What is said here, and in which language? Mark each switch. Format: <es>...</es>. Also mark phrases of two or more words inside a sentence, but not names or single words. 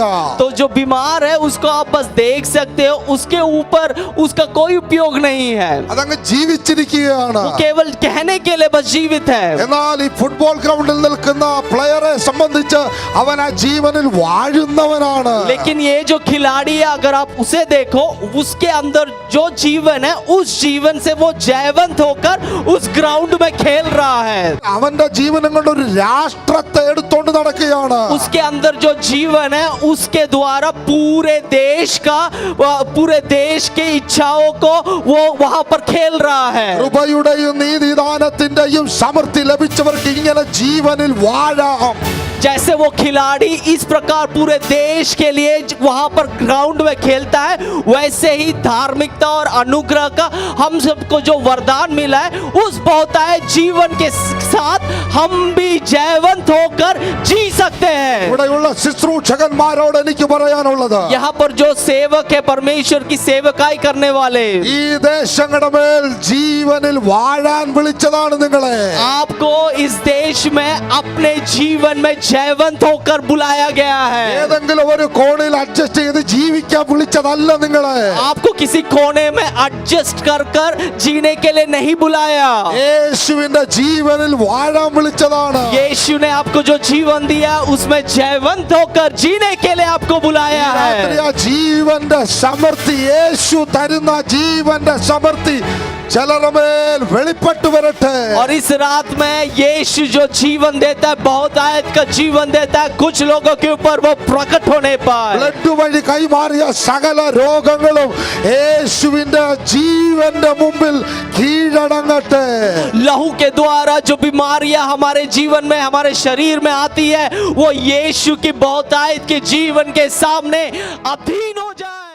<hi>तो जो बीमार है उसको आप बस देख सकते हो, उसके ऊपर उसका कोई उपयोग नहीं है,</hi> <ml>അതങ്ങ് ജീവിച്ചിരിക്കുകയാണ്.</ml> <hi>वो केवल कहने के लिए बस जीवित है।</hi> <ml>എന്നാൽ ഈ ഫുട്ബോൾ ഗ്രൗണ്ടിൽ നിൽക്കുന്ന പ്ലെയറെ സംബന്ധിച്ച് അവൻ ആ ജീവനിൽ വാഴുന്നവനാണ്.</ml> <hi>लेकिन ये जो खिलाड़ी है अगर आप उसे देखो उसके अंदर जो जीवन है उस जीवन से वो जयवंत होकर उस ग्राउंड में खेल रहा है।</hi> <ml>അവന്റെ ജീവനം കൊണ്ട് ഒരു രാഷ്ട്രത്തെ എടുത്തോണ്ട് നടക്കുകയാണ്.</ml> <hi>उसके अंदर जो जीवन है उसके द्वारा पूरे देश के इच्छाओं को वो वहां पर खेल रहा है।</hi> <ml>കൃപയുടെയും നീതിദാനത്തിന്റെയും സമൃദ്ധി ലഭിച്ചവർക്ക് ഇങ്ങനെ ജീവനിൽ വാഴാം.</ml> <hi>जैसे वो खिलाड़ी इस प्रकार पूरे देश के लिए वहां पर ग्राउंड में खेलता है, वैसे ही धार्मिकता और अनुग्रह का हम सबको जो वरदान मिला है उस बहुतायत जीवन के साथ हम भी जयवंत होकर जी सकते हैं।</hi> <ml>ഇവിടെയുള്ള ശുശ്രൂഷകന്മാരോട് എനിക്ക് പറയാനുള്ളത്,</ml> <hi>यहाँ पर जो सेवक है, परमेश्वर की सेवकाई करने वाले,</hi> <ml>ഈ ദേശങ്ങളുടെ മേൽ ജീവനിൽ വാഴാൻ വിളിച്ചതാണ് നിങ്ങളെ.</ml> <hi>आपको इस देश में अपने जीवन में जयवंत होकर बुलाया गया है।</hi> <ml>ഏതെങ്കിലും ഒരു കോണിൽ അഡ്ജസ്റ്റ് ചെയ്ത് ജീവിക്കാൻ വിളിച്ചതല്ല നിങ്ങളെ.</ml> <hi>आपको किसी कोने में एडजस्ट कर कर जीने के लिए नहीं बुलाया।</hi> <ml>യേശുവിന്റെ ജീവനിൽ വാഴാൻ വിളിച്ചതാണ്.</ml> <hi>यीशु ने आपको जो जीवन दिया उसमें जयवंत होकर जीने के लिए आपको बुलाया</hi> <ml>രാത്രി</ml> <hi>है।</hi> <ml>ആ ജീവന്റെ സമൃദ്ധി, യേശു തരുന്ന ജീവന്റെ സമൃദ്ധി ചിലരുടെ മേൽ വെളിപ്പെട്ടു വരട്ടെ.</ml> <hi>और इस रात में यीशु जो जीवन देता है, बहुत आयत का जीवन देता है, कुछ लोगों के ऊपर वो प्रकट होने पाए।</hi> <ml>ബ്ലഡ് വഴി കൈമാറിയ സകല രോഗങ്ങളും യേശുവിന്റെ ജീവന്റെ മുമ്പിൽ കീഴടങ്ങട്ടെ.</ml> <hi>लहू के द्वारा जो बीमारियां हमारे जीवन में, हमारे शरीर में आती है, वो यीशु की बहुतायत के जीवन के सामने अधीन हो जाए।</hi>